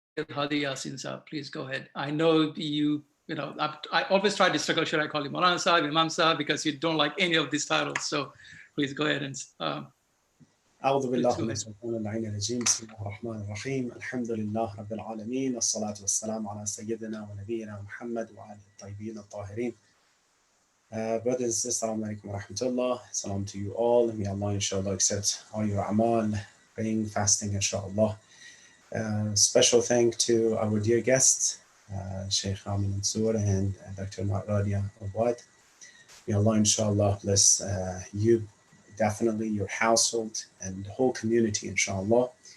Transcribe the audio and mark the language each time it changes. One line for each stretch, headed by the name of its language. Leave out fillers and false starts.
English: Hadi Yassin Sahab, please go ahead. I know you know, I always try to struggle, should I call you Maulana Sahab, Imam Sahab, because you don't like any of these titles. So please go ahead and
Arabic: أعوذ بالله من الشيطان اللعين الرجيم بسم الله الرحمن الرحيم الحمد لله رب العالمين والصلاة والسلام على سيدنا ونبينا محمد وعلى الطيبين الطاهرين.
English: Brothers and sisters, assalamu alaikum wa rahmatullah. Salam to you all. May Allah inshallah accept all your amal, praying, fasting inshallah. Special thank to our dear guests, Sheikh Nsour and Dr. Rania Awaad. May Allah inshallah bless you, definitely your household and the whole community inshallah.